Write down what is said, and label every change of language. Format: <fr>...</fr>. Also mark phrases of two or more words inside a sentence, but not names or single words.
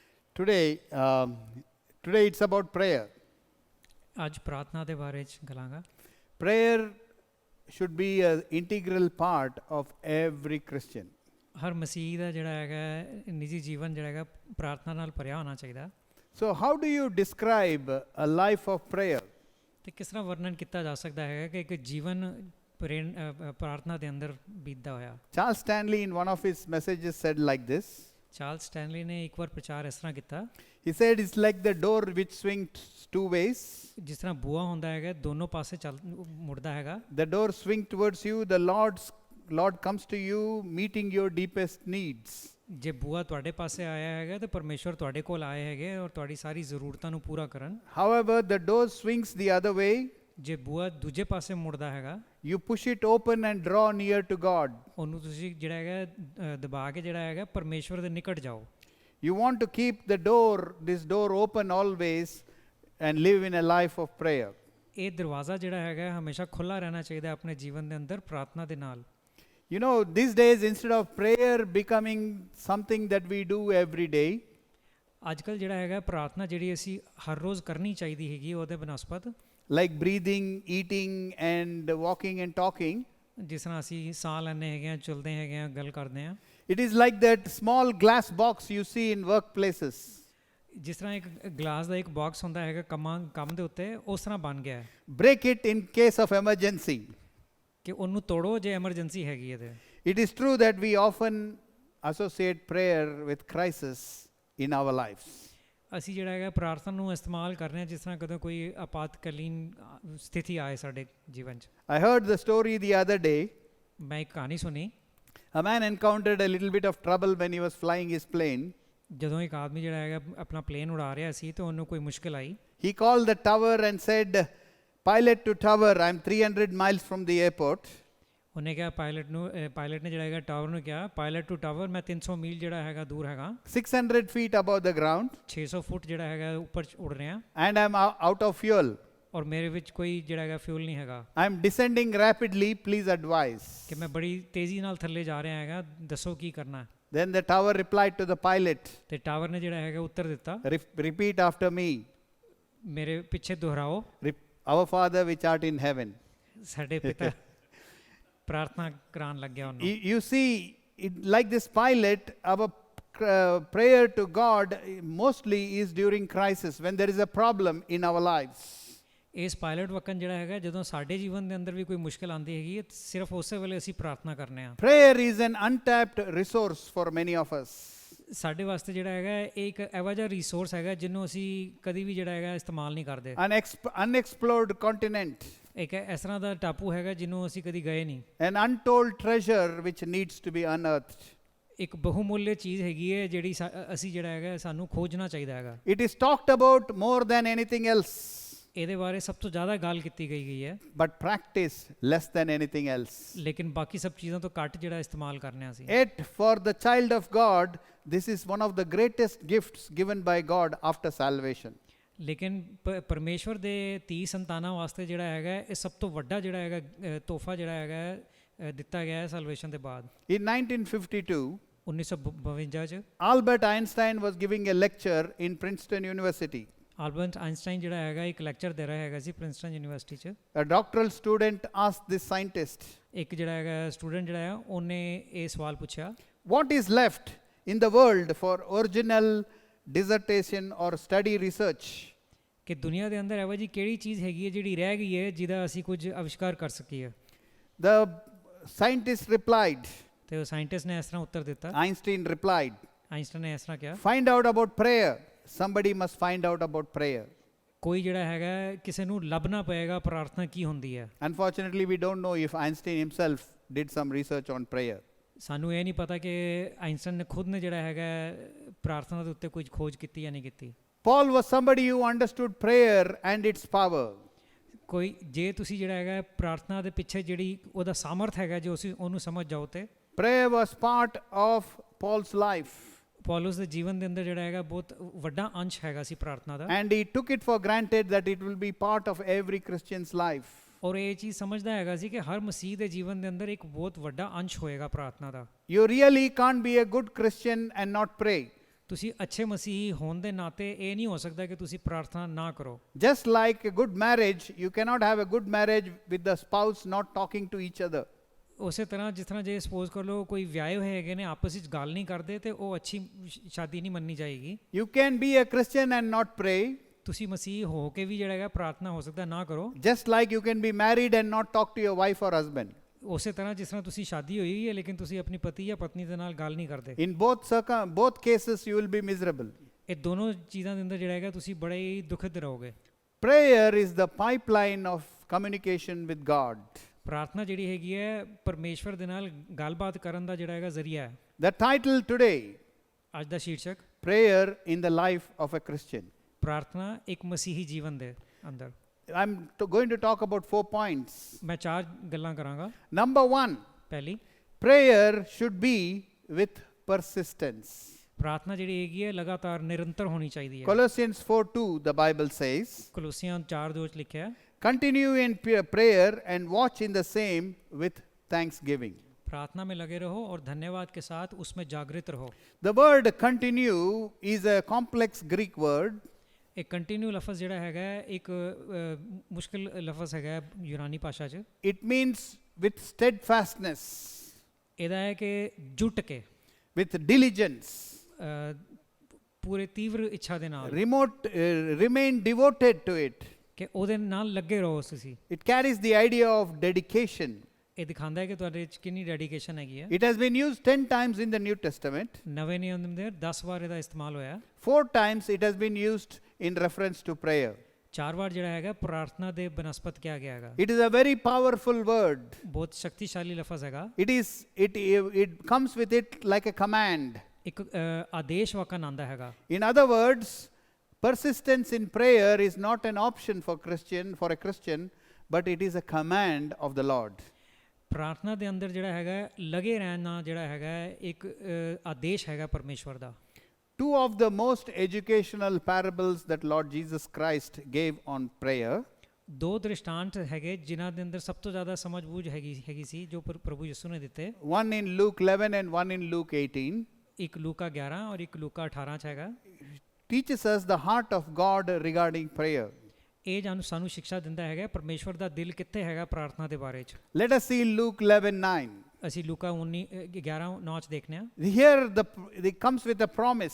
<en>Today, today it's about prayer.</en> <pa>ਅੱਜ ਪ੍ਰਾਰਥਨਾ ਦੇ ਬਾਰੇ ਚ ਕਰਾਂਗਾ।</pa> <en>Prayer should be an integral part of every Christian.</en> <pa>ਹਰ ਮਸੀਹ ਦਾ ਜਿਹੜਾ ਹੈਗਾ ਨਿੱਜੀ ਜੀਵਨ ਜਿਹੜਾ ਹੈਗਾ ਪ੍ਰਾਰਥਨਾ ਨਾਲ ਭਰਿਆ ਹੋਣਾ ਚਾਹੀਦਾ।</pa> <en>So how do you describe a life of prayer?</en> <pa>ਤੇ ਕਿਸ ਤਰ੍ਹਾਂ ਵਰਣਨ ਕੀਤਾ ਜਾ ਸਕਦਾ ਹੈਗਾ ਕਿ ਇੱਕ ਜੀਵਨ ਪ੍ਰਾਰਥਨਾ ਦੇ ਅੰਦਰ ਬੀਤਦਾ ਹੋਇਆ।</pa> <en>Charles Stanley in one of his messages said like this.</en> <pa>ਚਾਰਲਸ ਸਟੈਨਲੀ ਨੇ ਇੱਕ ਵਾਰ ਪ੍ਰਚਾਰ ਇਸ ਤਰ੍ਹਾਂ ਕੀਤਾ।</pa> <en>He said it's like the door which swings two ways.</en> <pa>ਜਿਸ ਤਰ੍ਹਾਂ ਬੂਹਾ ਹੁੰਦਾ ਹੈਗਾ ਦੋਨੋਂ ਪਾਸੇ ਮੁੜਦਾ ਹੈਗਾ।</pa> <en>The door swings towards you, the Lord comes to you meeting your deepest needs.</en> <pa>ਜੇ ਬੂਹਾ ਤੁਹਾਡੇ ਪਾਸੇ ਆਇਆ ਹੈਗਾ ਤੇ ਪਰਮੇਸ਼ਵਰ ਤੁਹਾਡੇ ਕੋਲ ਆਏ ਹੈਗੇ ਔਰ ਤੁਹਾਡੀ ਸਾਰੀ ਜ਼ਰੂਰਤਾਂ ਨੂੰ ਪੂਰਾ ਕਰਨ।</pa> <en>However, the door swings the other way.</en> <pa>ਜੇ ਬੂਹਾ ਦੂਜੇ ਪਾਸੇ ਮੁੜਦਾ ਹੈਗਾ</pa> <en>You push it open and draw near to God.</en> <pa>ਉਹਨੂੰ ਤੁਸੀਂ ਜਿਹੜਾ ਹੈਗਾ ਦਬਾ ਕੇ ਜਿਹੜਾ ਹੈਗਾ ਪਰਮੇਸ਼ਵਰ ਦੇ ਨਿਕਟ ਜਾਓ।</pa> <en>You want to keep this door open always and live in a life of prayer.</en> <pa>ਇਹ ਦਰਵਾਜ਼ਾ ਜਿਹੜਾ ਹੈਗਾ ਹਮੇਸ਼ਾ ਖੁੱਲਾ ਰਹਿਣਾ ਚਾਹੀਦਾ ਆਪਣੇ ਜੀਵਨ ਦੇ ਅੰਦਰ ਪ੍ਰਾਰਥਨਾ ਦੇ ਨਾਲ।</pa> <en>You know, these days instead of prayer becoming something that we do every day,</en> <pa>ਅੱਜ ਕੱਲ੍ਹ ਜਿਹੜਾ ਹੈਗਾ ਪ੍ਰਾਰਥਨਾ ਜਿਹੜੀ ਅਸੀਂ ਹਰ ਰੋਜ਼ ਕਰਨੀ ਚਾਹੀਦੀ ਹੈਗੀ ਉਹਦੇ ਬਨਸਪਤ</pa> <en>like breathing, eating and walking and talking,</en> <pa>ਜਿਸ ਤਰ੍ਹਾਂ ਅਸੀਂ ਸਾਹ ਲੈਂਦੇ ਹੈਗੇ ਹਾਂ ਚਲਦੇ ਹੈਗੇ ਹਾਂ ਗੱਲ ਕਰਦੇ ਹਾਂ।</pa> <en>it is like that small glass box you see in workplaces.</en> <pa>ਜਿਸ ਤਰ੍ਹਾਂ ਇੱਕ ਗਲਾਸ ਦਾ ਇੱਕ ਬਾਕਸ ਹੁੰਦਾ ਹੈਗਾ ਕੰਮ ਦੇ ਉੱਤੇ ਉਸ ਤਰ੍ਹਾਂ ਬਣ ਗਿਆ ਹੈ</pa> <en>Break it in case of emergency.</en> <pa>ਕਿ ਉਹਨੂੰ ਤੋੜੋ ਜੇ ਐਮਰਜੈਂਸੀ ਹੈਗੀ ਹੈ ਤੇ।</pa> <en>It is true that we often associate prayer with crisis in our lives.</en> <pa>ਅਸੀਂ ਜਿਹੜਾ ਹੈਗਾ ਪ੍ਰਾਰਥਨਾ ਨੂੰ ਇਸਤੇਮਾਲ ਕਰ ਰਹੇ ਹਾਂ ਜਿਸ ਤਰ੍ਹਾਂ ਕਦੋਂ ਕੋਈ ਆਪਾਤਕਾਲੀਨ ਸਥਿਤੀ ਆਏ ਸਾਡੇ ਜੀਵਨ 'ਚ।</pa> <en>I heard the story the other day.</en> <pa>ਮੈਂ ਇੱਕ ਕਹਾਣੀ ਸੁਣੀ।</pa> <en>A man encountered a little bit of trouble when he was flying his plane.</en> <pa>ਜਦੋਂ ਇੱਕ ਆਦਮੀ ਜਿਹੜਾ ਹੈਗਾ ਆਪਣਾ ਪਲੇਨ ਉਡਾ ਰਿਹਾ ਸੀ ਤੇ ਉਹਨੂੰ ਕੋਈ ਮੁਸ਼ਕਿਲ ਆਈ।</pa> <en>He called the tower and said, "Pilot to tower, I'm 300 miles from the airport."</en> <pa>ਉਹਨੇ ਕਿਹਾ ਪਾਇਲਟ ਨੇ ਜਿਹੜਾ ਹੈਗਾ ਟਾਵਰ ਨੂੰ ਕਿਹਾ</pa> <en>pilot to tower</en> <pa>ਮੈਂ 300 ਮੀਲ ਜਿਹੜਾ ਹੈਗਾ ਦੂਰ ਹੈਗਾ</pa> <en>600 feet above the ground.</en> <pa>600 ਫੁੱਟ ਜਿਹੜਾ ਹੈਗਾ ਉੱਪਰ ਉੱਡ ਰਿਹਾ</pa> <en>And I'm out of fuel.</en> <pa>ਔਰ ਮੇਰੇ ਵਿੱਚ ਕੋਈ ਜਿਹੜਾ ਹੈਗਾ ਫਿਊਲ ਨਹੀਂ ਹੈਗਾ।</pa> <en>I'm descending rapidly, please advise.</en> <pa>ਕਿ ਮੈਂ ਬੜੀ ਤੇਜ਼ੀ ਨਾਲ ਥੱਲੇ ਜਾ ਰਿਹਾ ਹੈਗਾ ਦੱਸੋ ਕੀ ਕਰਨਾ।</pa> <en>Then the tower replied to the pilot,</en> <pa>ਤੇ ਟਾਵਰ ਨੇ ਜਿਹੜਾ ਹੈਗਾ ਉੱਤਰ ਦਿੱਤਾ</pa> <en>Repeat after me.</en> <pa>ਮੇਰੇ ਪਿੱਛੇ ਦੁਹਰਾਓ।</pa> <en>Our Father which art in heaven.</en> <pa>ਸਾਡੇ ਪਿਤਾ ਪ੍ਰਾਰਥਨਾ ਕਰਾਉਣ ਲੱਗਿਆ ਉਹਨੂੰ।</pa> <en>You see, like this pilot, our prayer to God mostly is during crisis, when there is a problem in our lives.</en> <pa>ਇਸ ਪਾਇਲਟ ਵਕਨ ਜਿਹੜਾ ਹੈਗਾ ਜਦੋਂ ਸਾਡੇ ਜੀਵਨ ਦੇ ਅੰਦਰ ਵੀ ਕੋਈ ਮੁਸ਼ਕਿਲ ਆਉਂਦੀ ਹੈਗੀ ਹੈ ਸਿਰਫ ਉਸੇ ਵੇਲੇ ਅਸੀਂ ਪ੍ਰਾਰਥਨਾ ਕਰਨੇ ਆ।</pa> <en>Prayer is an untapped resource for many of us.</en> <pa>ਸਾਡੇ ਵਾਸਤੇ ਜਿਹੜਾ ਹੈਗਾ ਇਹ ਇੱਕ ਇਹੋ ਜਿਹਾ ਰਿਸੋਰਸ ਹੈਗਾ ਜਿਹਨੂੰ ਅਸੀਂ ਕਦੀ ਵੀ ਜਿਹੜਾ ਹੈਗਾ ਇਸਤੇਮਾਲ ਨਹੀਂ ਕਰਦੇ।</pa> <en>An unexplored continent.</en> <pa>ਇੱਕ ਇਸ ਤਰ੍ਹਾਂ ਦਾ ਟਾਪੂ ਹੈਗਾ ਜਿਹਨੂੰ ਅਸੀਂ ਕਦੀ ਗਏ ਨਹੀਂ।</pa> <en>An untold treasure which needs to be unearthed.</en> <pa>ਇੱਕ ਬਹੁਮੁੱਲੇ ਚੀਜ਼ ਹੈਗੀ ਹੈ ਜਿਹੜੀ ਅਸੀਂ ਜਿਹੜਾ ਹੈਗਾ ਸਾਨੂੰ ਖੋਜਣਾ ਚਾਹੀਦਾ ਹੈਗਾ।</pa> <en>It is talked about more than anything else.</en> <pa>ਇਹਦੇ ਬਾਰੇ ਸਭ ਤੋਂ ਜ਼ਿਆਦਾ ਗੱਲ ਕੀਤੀ ਗਈ ਹੈ।</pa> <en>But practice less than anything else.</en> <pa>ਲੇਕਿਨ ਬਾਕੀ ਸਭ ਚੀਜ਼ਾਂ ਤੋਂ ਘੱਟ ਜਿਹੜਾ ਇਸਤੇਮਾਲ ਕਰਨੇ ਆ ਅਸੀਂ।</pa> <en>Yet for the child of God, this is one of the greatest gifts given by God after salvation.</en> <pa>ਲੇਕਿਨ ਪਰਮੇਸ਼ਵਰ ਦੇ ਧੀ ਸੰਤਾਨਾਂ ਵਾਸਤੇ ਜਿਹੜਾ ਹੈਗਾ ਇਹ ਸਭ ਤੋਂ ਵੱਡਾ ਜਿਹੜਾ ਹੈਗਾ ਤੋਹਫਾ ਜਿਹੜਾ ਹੈਗਾ ਦਿੱਤਾ ਗਿਆ ਹੈ ਸੈਲਵੇਸ਼ਨ ਦੇ ਬਾਅਦ।</pa> <en>In 1952,</en> <pa>1952 ਚ</pa> <en>Albert Einstein was giving a lecture in Princeton University.</en> <pa>ਆਲਬਰਟ ਆਇਨਸਟਾਈਨ ਜਿਹੜਾ ਹੈਗਾ ਇੱਕ ਲੈਕਚਰ ਦੇ ਰਿਹਾ ਹੈਗਾ ਸੀ ਪ੍ਰਿੰਸਟਨ ਯੂਨੀਵਰਸਿਟੀ ਚ।</pa> <en>A doctoral student asked this scientist,</en> <pa>ਇੱਕ ਜਿਹੜਾ ਹੈਗਾ ਸਟੂਡੈਂਟ ਜਿਹੜਾ ਹੈ ਉਹਨੇ ਇਹ ਸਵਾਲ ਪੁੱਛਿਆ</pa> <en>what is left in the world for original dissertation or study research?</en> <pa>ਕਿ ਦੁਨੀਆ ਦੇ ਅੰਦਰ ਇਹੋ ਜਿਹੀ ਕਿਹੜੀ ਚੀਜ਼ ਹੈਗੀ ਹੈ ਜਿਹੜੀ ਰਹਿ ਗਈ ਹੈ ਜਿਹਦਾ ਅਸੀਂ ਕੁਝ ਅਵਿਸ਼ਕਾਰ ਕਰ ਸਕੀਏ।</pa> <en>The scientist replied,</en> <pa>ਤੇ ਉਹ ਸਾਇੰਟਿਸਟ ਨੇ ਇਸ ਤਰ੍ਹਾਂ ਉੱਤਰ ਦਿੱਤਾ।</pa> <en>Einstein replied,</en> <pa>ਆਇਨਸਟਾਈਨ ਨੇ ਇਸ ਤਰ੍ਹਾਂ ਕਿਹਾ</pa> <en>find out about prayer. Somebody must find out about prayer.</en> <pa>ਕੋਈ ਜਿਹੜਾ ਹੈਗਾ ਕਿਸੇ ਨੂੰ ਲੱਭਣਾ ਪਏਗਾ ਪ੍ਰਾਰਥਨਾ ਕੀ ਹੁੰਦੀ ਹੈ।</pa> <en>Unfortunately, we don't know if Einstein himself did some research on prayer.</en> <pa>ਸਾਨੂੰ ਇਹ ਨਹੀਂ ਪਤਾ ਕਿ ਆਇਨਸਟਾਈਨ ਨੇ ਖੁਦ ਨੇ ਜਿਹੜਾ ਹੈਗਾ ਪ੍ਰਾਰਥਨਾ ਦੇ ਉੱਤੇ ਕੁਝ ਖੋਜ ਕੀਤੀ ਜਾਂ ਨਹੀਂ ਕੀਤੀ।</pa> <en>Paul was somebody who understood prayer and its power.</en> <pa>ਕੋਈ ਜੇ ਤੁਸੀਂ ਜਿਹੜਾ ਹੈਗਾ ਪ੍ਰਾਰਥਨਾ ਦੇ ਪਿੱਛੇ ਜਿਹੜੀ ਉਹਦਾ ਸਾਮਰਥ ਹੈਗਾ ਜੋ ਅਸੀਂ ਉਹਨੂੰ ਸਮਝ ਜਾਓ ਤੇ</pa> <en>Prayer was part of Paul's life.</en> <pa>ਪੌਲਸ ਦੇ ਜੀਵਨ ਦੇ ਅੰਦਰ ਜਿਹੜਾ ਹੈਗਾ ਬਹੁਤ ਵੱਡਾ ਅੰਸ਼ ਹੈਗਾ ਸੀ ਪ੍ਰਾਰਥਨਾ ਦਾ।</pa> <en>And he took it for granted that it will be part of every Christian's life.</en> <pa>ਔਰ ਇਹ ਚੀਜ਼ ਸਮਝਦਾ ਹੈਗਾ ਸੀ ਕਿ ਹਰ ਮਸੀਹ ਦੇ ਜੀਵਨ ਦੇ ਅੰਦਰ ਇੱਕ ਬਹੁਤ ਵੱਡਾ ਅੰਸ਼ ਹੋਏਗਾ ਪ੍ਰਾਰਥਨਾ ਦਾ।</pa> <en>You really can't be a good Christian and not pray.</en> <pa>ਤੁਸੀਂ ਅੱਛੇ ਮਸੀਹੀ ਹੋਣ ਦੇ ਨਾਤੇ ਇਹ ਨਹੀਂ ਹੋ ਸਕਦਾ ਕਿ ਤੁਸੀਂ ਪ੍ਰਾਰਥਨਾ ਨਾ ਕਰੋ।</pa> <en>Just like a good marriage, you cannot have a good marriage with the spouse not talking to each other.</en> <pa>ਉਸੇ ਤਰ੍ਹਾਂ ਜਿਸ ਤਰ੍ਹਾਂ ਜੇ ਸਪੋਜ਼ ਕਰ ਲਓ ਕੋਈ ਵਿਆਹੇ ਹੋਏ ਹੈਗੇ ਨੇ ਆਪਸ ਵਿੱਚ ਗੱਲ ਨਹੀਂ ਕਰਦੇ ਤੇ ਉਹ ਅੱਛੀ ਸ਼ਾਦੀ ਨਹੀਂ ਮੰਨੀ ਜਾਏਗੀ।</pa> <en>You can be a Christian and not pray,</en> <pa>ਤੁਸੀਂ ਮਸੀਹ ਹੋ ਕੇ ਵੀ ਜਿਹੜਾ ਹੈਗਾ ਪ੍ਰਾਰਥਨਾ ਹੋ ਸਕਦਾ ਨਾ ਕਰੋ।</pa> <en>just like you can be married and not talk to your wife or husband.</en> <pa>ਉਸੇ ਤਰ੍ਹਾਂ ਜਿਸ ਤਰ੍ਹਾਂ ਤੁਸੀਂ ਸ਼ਾਦੀ ਹੋਈ ਹੈ ਲੇਕਿਨ ਤੁਸੀਂ ਆਪਣੀ ਪਤੀ ਜਾਂ ਪਤਨੀ ਦੇ ਨਾਲ ਗੱਲ ਨਹੀਂ ਕਰਦੇ।</pa> <en>In both cases, you will be miserable.</en> <pa>ਇਹ ਦੋਨੋਂ ਚੀਜ਼ਾਂ ਦੇ ਅੰਦਰ ਜਿਹੜਾ ਹੈਗਾ ਤੁਸੀਂ ਬੜੇ ਹੀ ਦੁਖਦ ਰਹੋਗੇ।</pa> <en>Prayer is the pipeline of communication with God.</en> <pa>ਪ੍ਰਾਰਥਨਾ ਜਿਹੜੀ ਹੈਗੀ ਹੈ ਪਰਮੇਸ਼ਵਰ ਦੇ ਨਾਲ ਗੱਲਬਾਤ ਕਰਨ ਦਾ ਜਿਹੜਾ ਹੈਗਾ ਜ਼ਰੀਆ ਹੈ।</pa> <en>The title today,</en> <pa>ਅੱਜ ਦਾ ਸ਼ੀਰਸ਼ਕ</pa> <en>Prayer in the Life of a Christian.</en> <pa>ਪ੍ਰਾਰਥਨਾ ਇੱਕ ਮਸੀਹੀ ਜੀਵਨ ਦੇ ਅੰਦਰ।</pa> <en>I'm going to talk about 4 points.</en> <pa>ਮੈਂ 4 ਗੱਲਾਂ ਕਰਾਂਗਾ।</pa> <en>Number 1,</en> <pa>ਪਹਿਲੀ,</pa> <en>prayer should be with persistence.</en> <pa>ਪ੍ਰਾਰਥਨਾ ਜਿਹੜੀ ਹੈਗੀ ਹੈ ਲਗਾਤਾਰ ਨਿਰੰਤਰ ਹੋਣੀ ਚਾਹੀਦੀ ਹੈ।</pa> <en>Colossians 4:2, the Bible says,</en> <pa>ਕਲੋਸੀਆਂ 4:2 ਚ ਲਿਖਿਆ ਹੈ,</pa> <en>continue in prayer and watch in the same with thanksgiving.</en> <hi>प्रार्थना में लगे रहो और धन्यवाद के साथ उसमें जागृत रहो।</hi> <en>The word continue is a complex Greek word.</en> <pa>एक कंटिन्यू लफ्ज़ ਜਿਹੜਾ ਹੈਗਾ ਇੱਕ ਮੁਸ਼ਕਿਲ ਲਫ਼ਜ਼ ਹੈਗਾ ਯੂਨਾਨੀ ਭਾਸ਼ਾ 'ਚ।</pa> <en>It means with steadfastness,</en> <pa>ਇਹਦਾ ਹੈ ਕਿ ਜੁਟ ਕੇ,</pa> <en>with diligence,</en> <pa>ਪੂਰੇ ਤੀਵਰ ਇੱਛਾ ਦੇ ਨਾਲ,</pa> <en>remain devoted to it.</en> <pa>ਕਿ ਉਹਦੇ ਨਾਲ ਲੱਗੇ ਰਹੋ ਤੁਸੀਂ।</pa> <en>It carries the idea of dedication.</en> <pa>ਇਹ ਦਿਖਾਉਂਦਾ ਹੈ ਕਿ ਤੁਹਾਡੇ 'ਚ ਕਿੰਨੀ ਡੈਡੀਕੇਸ਼ਨ ਹੈਗੀ ਹੈ।</pa> <en>It has been used 10 times in the New Testament.</en> <pa>ਨਵੇਂ ਨਿਯਮ ਦੇ ਅੰਦਰ 10 ਵਾਰ ਇਹਦਾ ਇਸਤੇਮਾਲ ਹੋਇਆ।</pa> <en>4 times it has been used in reference to prayer.</en> <pa>4 ਵਾਰ ਜਿਹੜਾ ਹੈਗਾ ਪ੍ਰਾਰਥਨਾ ਦੇ ਬਨਸਪਤ ਕਿਹਾ ਗਿਆ ਹੈਗਾ।</pa> <en>It is a very powerful word.</en> <pa>ਬਹੁਤ ਸ਼ਕਤੀਸ਼ਾਲੀ ਲਫ਼ਜ਼ ਹੈਗਾ।</pa> <en>It comes with it like a command.</en> <pa>ਇੱਕ ਆਦੇਸ਼ ਵਾਕਨ ਆਉਂਦਾ ਹੈਗਾ।</pa> <en>In other words, persistence in prayer is not an option for a Christian, but it is a command of the Lord.</en> <pa>ਪ੍ਰਾਰਥਨਾ ਦੇ ਅੰਦਰ ਜਿਹੜਾ ਹੈਗਾ ਲਗੇ ਰਹਿਣਾ ਜਿਹੜਾ ਹੈਗਾ ਇੱਕ ਆਦੇਸ਼ ਹੈਗਾ ਪਰਮੇਸ਼ਵਰ ਦਾ।</pa> <en>Two of the most educational parables that Lord Jesus Christ gave on prayer.</en> <pa>2 ਦ੍ਰਿਸ਼ਟਾਂਤ ਹੈਗੇ ਜਿਨ੍ਹਾਂ ਦੇ ਅੰਦਰ ਸਭ ਤੋਂ ਜ਼ਿਆਦਾ ਸਮਝ ਬੂਝ ਹੈਗੀ ਸੀ ਜੋ ਪ੍ਰਭੂ ਯਿਸੂ ਨੇ ਦਿੱਤੇ।</pa> <en>One in Luke 11 and one in Luke 18.</en> <pa>ਇੱਕ ਲੂਕਾ 11 ਔਰ ਇੱਕ ਲੂਕਾ 18 ਚ ਹੈਗਾ।</pa> <en>Teaches us the heart of God regarding prayer.</en> <pa>ਇਹ ਸਾਨੂੰ ਸਿੱਖਿਆ ਦਿੰਦਾ ਹੈਗਾ ਪਰਮੇਸ਼ਵਰ ਦਾ ਦਿਲ ਕਿੱਥੇ ਹੈਗਾ ਪ੍ਰਾਰਥਨਾ ਦੇ ਬਾਰੇ ਚ।</pa> <en>Let us see Luke 11:9.</en> <pa>ਅਸੀਂ ਲੂਕਾ 11:9 ਚ ਦੇਖਦੇ ਹਾਂ।</pa> <en>Here it comes with a promise.</en>